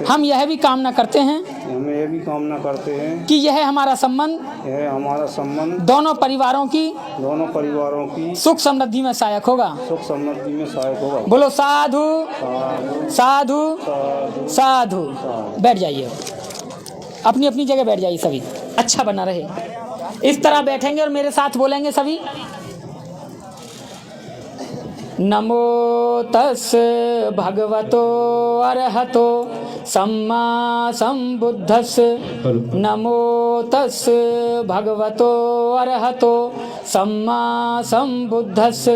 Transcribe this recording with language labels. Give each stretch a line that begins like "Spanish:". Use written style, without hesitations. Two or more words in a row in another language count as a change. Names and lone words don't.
Hindi: हम यह भी कामना करते हैं कि यह हमारा संबंध दोनों परिवारों की सुख समृद्धि में सहायक होगा। बोलो साधु साधु साधु। बैठ जाइए, अपनी अपनी जगह बैठ जाइए सभी, अच्छा बना रहे। इस तरह बैठेंगे और मेरे साथ बोलेंगे सभी।
Pali: नमो तस् भगवतो अरहतो सम्मा संबुद्धस्। नमो तस् भगवतो अरहतो सम्मा संबुद्धस्।